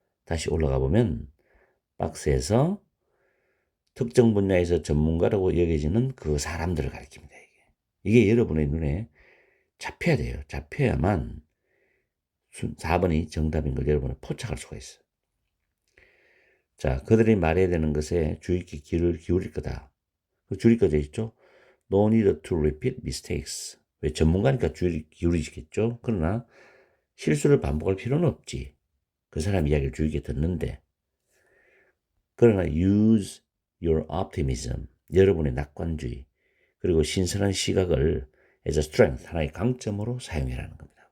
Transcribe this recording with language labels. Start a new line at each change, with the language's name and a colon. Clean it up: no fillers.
Korean: 다시 올라가 보면 박스에서 특정 분야에서 전문가라고 여겨지는 그 사람들을 가리킵니다. 이게 여러분의 눈에 잡혀야 돼요. 잡혀야만 4번이 정답인 걸 여러분은 포착할 수가 있어요. 자, 그들이 말해야 되는 것에 주의 깊게 귀를 기울일 거다. 그 줄이 꺼져 있죠.
English: No need to repeat mistakes.
Korean: 왜? 전문가니까 주의 기울이시겠죠. 그러나 실수를 반복할 필요는 없지. 그 사람 이야기를 주의 깊게 듣는데. 그러나
English: use your optimism,
Korean: 여러분의 낙관주의, 그리고 신선한 시각을
English: as a strength,
Korean: 하나의 강점으로 사용해라는 겁니다.